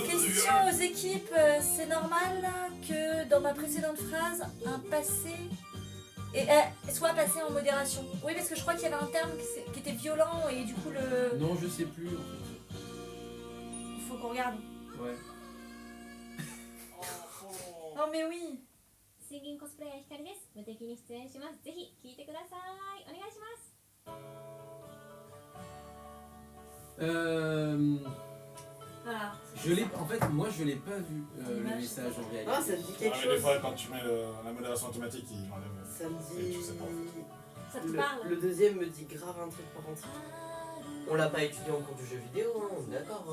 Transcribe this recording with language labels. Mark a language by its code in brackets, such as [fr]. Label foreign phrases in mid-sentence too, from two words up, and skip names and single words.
[fr] Question aux équipes, c'est normal que dans ma précédente phrase, un passé soit passé en modération. Oui, parce que je crois qu'il y avait un terme qui était violent et du coup le... Non, je sais plus en fait. Faut qu'on regarde. Ouais. Oh mais oui. [ja] 水銀コスプレイヤーひかりです。無敵に出演します。ぜひ聞いてください。お願いします。 [fr] Voilà. En fait, moi je l'ai pas vu le message en réalité. Ah, ça me dit quelque Mais chose. des fois, quand tu mets la modération automatique, il enlève. Ça me dit. Tu sais pas. Ça te parle. Le deuxième me dit grave un truc par contre. On l'a pas étudié en cours du jeu vidéo, hein, on est d'accord.